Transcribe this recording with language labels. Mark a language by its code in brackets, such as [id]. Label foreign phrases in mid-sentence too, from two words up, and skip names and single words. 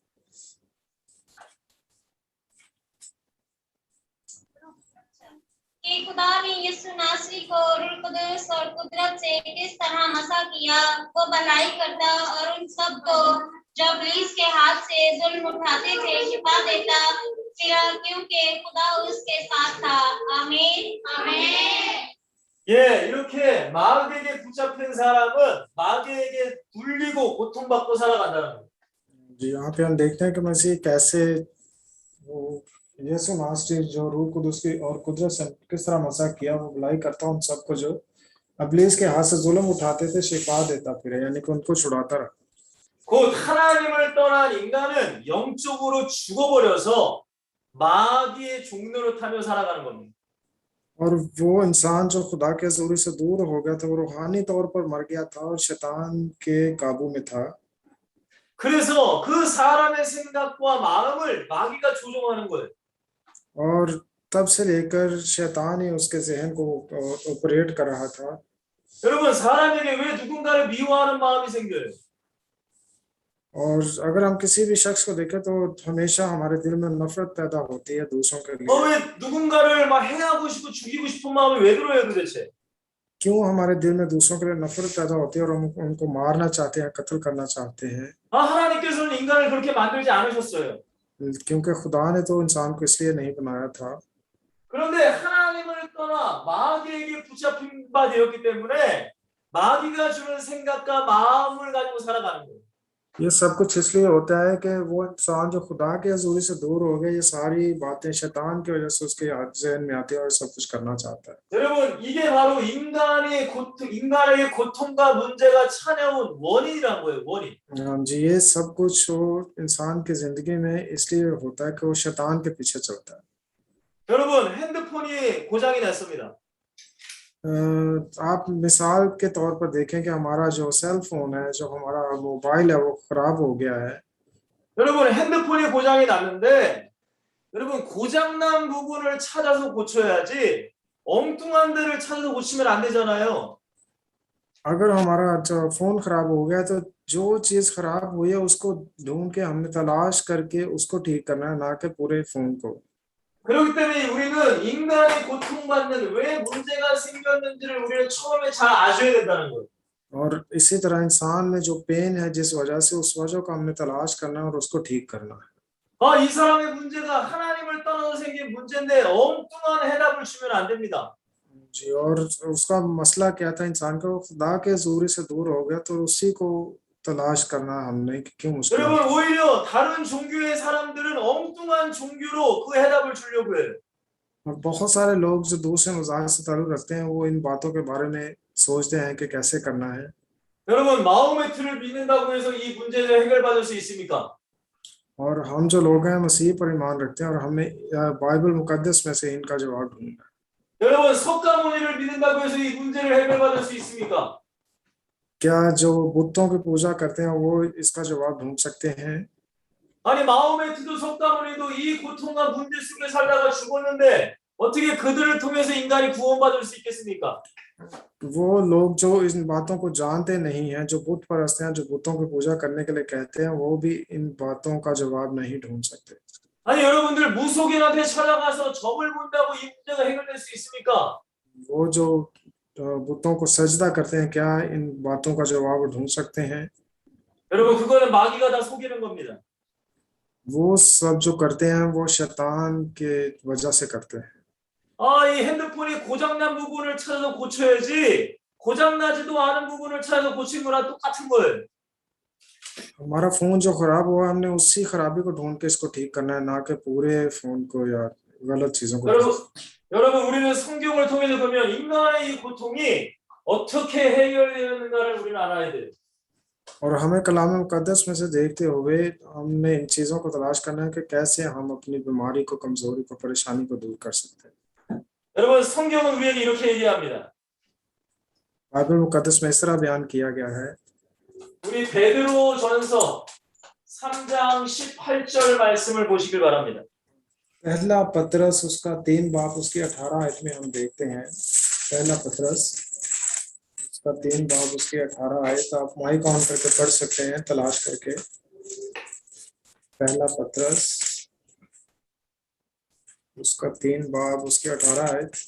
[ur] کہ خدا نے یسوع ناصری کو روح قدس اور قدرت سے کس طرح مسح کیا، وہ بھلائی کرتا اور ان سب کو جو ابلیس کے ہاتھ سے ظلم اٹھاتے تھے شفا دیتا، کیونکہ خدا اس کے ساتھ تھا. آمین آمین. [ko] 예, 이렇게 마귀에게 붙잡힌 사람은 마귀에게 눌리고 고통받고 살아간다는 거예요. [ur] جی، یہاں پہ ہم دیکھتے ہیں کہ مسیح کیسے وہ یسوع ناصری جو روح قدس کی اور قدرت سے کس طرح مسح کیا، وہ بھلائی کرتا ان سب کو جو ابلیس کے ہاتھ سے ظلم اٹھاتے تھے شفا دیتا پھر، یعنی کہ ان کو چھڑاتا رہا. [ko] 곧 하나님을 떠난 인간은 영적으로 죽어버려서 마귀의 종로를 타며 살아가는 겁니다. [ur] اور وہ انسان جو خدا کے جوری سے دور ہو گیا تھا وہ روحانی طور پر مر گیا تھا اور شیطان کے قابو میں تھا. [ko] 그래서 그 사람의 생각과 마음을 마귀가 조종하는 거예요. [ur] اور تب سے لے کر شیطان ہی اس کے ذہن کو آپریٹ کر رہا تھا. [ko] 여러분, 사람에게 왜 누군가를 미워하는 마음이 생겨요? [ur] اور اگر ہم کسی بھی شخص کو دیکھیں تو ہمیشہ ہمارے دل میں نفرت پیدا ہوتی ہے دوسروں کے لیے. [ko] 왜 누군가를 막 해하고 싶고 죽이고 싶은 마음이 왜 들어요 도대체? [ur] کیوں ہمارے دل میں دوسروں کے لیے نفرت پیدا ہوتی ہے اور ہم ان کو مارنا چاہتے ہیں، قتل کرنا چاہتے ہیں? [ko] 하나님께서는 인간을 그렇게 만들지 않으셨어요. [ur] کیونکہ خدا نے تو انسان کو اس لیے نہیں بنایا تھا. [ko] 그런데 하나님을 떠나 마귀에게 붙잡힌 바 되었기 때문에 마귀가 주는 생각과 마음을 가지고 살아가는 거예요. [ur] یہ سب کچھ اس لیے ہوتا ہے کہ وہ انسان جو خدا کے حضوری سے دور ہو گیا، یہ ساری باتیں شیطان کی وجہ سے اس کے ذہن میں آتی ہے اور سب کچھ کرنا چاہتا ہے. [ko] 여러분, 이게 바로 인간에게 고통과 문제가 찾아온 원인이란 거예요. 원인. [ur] جی، یہ سب کچھ وہ انسان کی زندگی میں اس لیے ہوتا ہے کہ وہ شیطان کے پیچھے چلتا ہے. [ko] 여러분, 핸드폰이 고장이 났습니다. [ur] آپ مثال کے طور پر دیکھیں کہ ہمارا جو [en] cell phone [ur] ہے، جو ہمارا موبائل ہے، وہ خراب ہو گیا ہے. [ko] 여러분, 핸드폰이 고장이 났는데 여러분, 고장난 부분을 찾아서 고쳐야지 엉뚱한 데를 찾아서 고치면 안 되잖아요. [ur] اگر ہمارا فون خراب ہو گیا تو جو چیز خراب ہوئی ہے اس کو ڈھونڈ کے ہم نے تلاش کر کے اس کو ٹھیک کرنا ہے، نہ کہ پورے فون کو. [ko] 그렇기 때문에 우리는 인간이 고통받는 왜 문제가 생겼는지를 우리는 처음에 잘 아셔야 된다는 거예요. [ur] اور اسی طرح انسان میں جو پین ہے جس وجہ سے، اس وجہ کو ہم نے تلاش کرنا ہے اور اس کو ٹھیک کرنا ہے. [ko] 이 사람의 문제가 하나님을 떠나서 생긴 문제인데 엉뚱한 해답을 주면 안 됩니다. [ur] جی، اور اس کا مسئلہ کیا تھا، انسان کا وہ خدا کے حضوری سے دور ہو گیا، تو اسی کو تلاش کرنا ہے ہم نے کہ کیوں مشکل [ko] 여러분 오히려 다른 종교의 사람들은 엉뚱한 종교로 그 해답을 주려고 해요. [ur] اور بہت سارے لوگ جو دوسرے مذاہب سے تعلق رکھتے ہیں وہ ان باتوں کے بارے میں سوچتے ہیں کہ کیسے کرنا ہے. [ko] 여러분 마호메 틀을 믿는다고 해서 이 문제를 해결받을 수 있습니까? [ur] اور ہم جو لوگ ہیں مسیح پر ایمان رکھتے ہیں اور ہمیں بائبل مقدس میں سے ان کا جواب ڈھونڈنا ہے. [ko] 여러분 석가모니를 믿는다고 해서 이 문제를 해결받을 수 있습니까? [ur] کیا جو بتوں کی پوجا کرتے ہیں وہ اس کا جواب ڈھونڈ سکتے ہیں? [ko] 아니 마호메트도 석가모니도 이 고통과 문제 속에 살다가 죽었는데 어떻게 그들을 통해서 인간이 구원받을 수 있겠습니까? [ur] وہ لوگ جو ان باتوں کو جانتے نہیں ہیں، جو بت پرست ہیں، جو بتوں کی پوجا کرنے کے لیے کہتے ہیں، وہ بھی ان باتوں کا جواب نہیں ڈھونڈ سکتے. [ko] 아니 여러분들 무속인한테 찾아가서 점을 본다고 이 문제가 해결될 수 있습니까? [ur] وہ جو بتوں کو سجدہ کرتے ہیں، کیا ان باتوں کا جواب ڈھونڈ سکتے ہیں? [ko] 여러분 그거는 마귀가 다 속이는 겁니다. [ur] وہ سب جو کرتے ہیں وہ شیطان کے وجہ سے کرتے ہیں. [ko] 이 핸드폰이 고장난 부분을 찾아서 고쳐야지 고장나지도 않은 부분을 찾아서 고친 거랑 똑같은 거예요. [ur] ہمارا فون جو خراب ہوا، ہم نے اسی خرابی کو ڈھونڈ کے اس کو ٹھیک کرنا ہے، نہ کہ پورے فون کو یا غلط چیزوں کو. [ko] 여러분 우리는 성경을 통해서 보면 인간의 이 고통이 어떻게 해결되는가를 우리는 알아야 돼요. [ur] اور ہمیں کلام مقدس میں سے دیکھتے ہوئے ہم نے ان چیزوں کو تلاش کرنا ہے کہ کیسے ہم اپنی بیماری کو، کمزوری کو، پریشانی کو دور کر سکتے ہیں. [ko] 여러분 성경은 우리에게 이렇게 얘기합니다. [ur] بائبل مقدس میں اس طرح بیان کیا گیا ہے. [ko] 우리 베드로전서 3장 18절 말씀을 보시길 बा랍니다. [ur] پہلا پطرس اس کا 3 باب اس کی 18 آیت میں ہم دیکھتے ہیں. پہلا پطرس اس کا 3 باب اس کی 18 آیت، آپ [en] mic on [ur] کر کے پڑھ سکتے ہیں تلاش کر کے. پہلا پطرس اس کا 3 باب اس کی 18 آیت.